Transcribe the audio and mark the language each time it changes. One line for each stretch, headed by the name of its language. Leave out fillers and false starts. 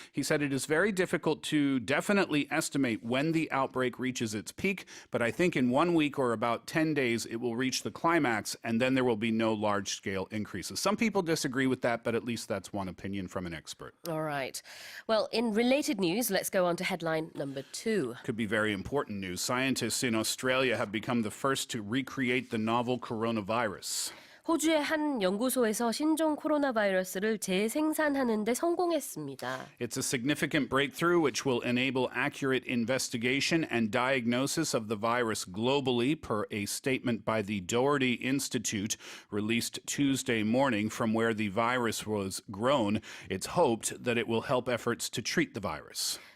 English: He said, "It is very difficult to definitely estimate when the outbreak reaches its peak, but I think in 1 week or about 10 days it will reach the climax, and then there will be no large-scale increases." Some people disagree with that, but at least that's one opinion from an expert. All right. Well, in related news, let's go on to headline number 2. Could be very important news. Scientists in Australia have become the first to recreate the novel coronavirus.
Korean: 호주의 한 연구소에서 신종 코로나 바이러스를 재생산하는 데 성공했습니다.
English: It's a significant breakthrough which will enable accurate investigation and diagnosis of the virus globally, per a statement by the Doherty Institute released Tuesday morning from where the virus was grown. It's hoped that it will help efforts to treat the virus.